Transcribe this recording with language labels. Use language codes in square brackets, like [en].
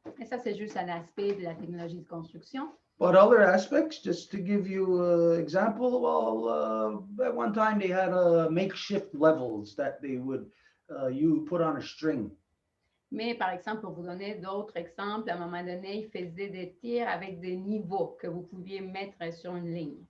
[fr] Et ça, c'est juste un aspect de la technologie de construction. [en] But other aspects, just to give you an example, well, at one time they had makeshift levels that they would you put on a string. [fr] Mais par exemple, pour vous donner d'autres exemples, à un moment donné, ils faisaient des tirs avec des niveaux que vous pouviez mettre sur une ligne.